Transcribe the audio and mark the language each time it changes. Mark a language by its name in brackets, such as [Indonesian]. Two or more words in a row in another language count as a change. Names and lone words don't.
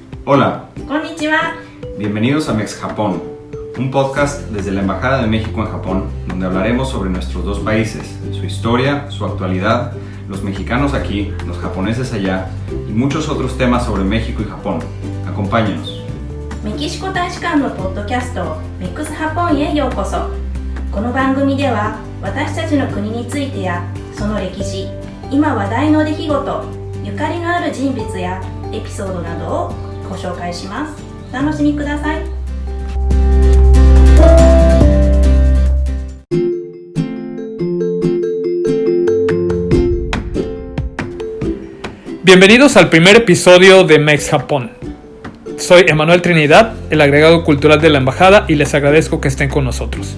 [Spanish] Hola, [Japanese] こんにちは。 [Spanish] bienvenidos a Mex Japón, un podcast desde la Embajada de México en Japón, donde hablaremos sobre nuestros dos países, su historia, su actualidad, los mexicanos aquí, los japoneses allá y muchos otros temas sobre México y Japón. Acompáñenos. [Japanese] メキシコ大使館のポッドキャストメックスハポンへようこそ。この番組では私たちの国についてやその歴史、今話題の出来事、ゆかりのある人物やエピソードなどをご紹介します。お楽しみください。 [Spanish] Bienvenidos al primer episodio de Mex Japón. Soy Emanuel Trinidad, el agregado cultural de la embajada, y les agradezco que estén con nosotros.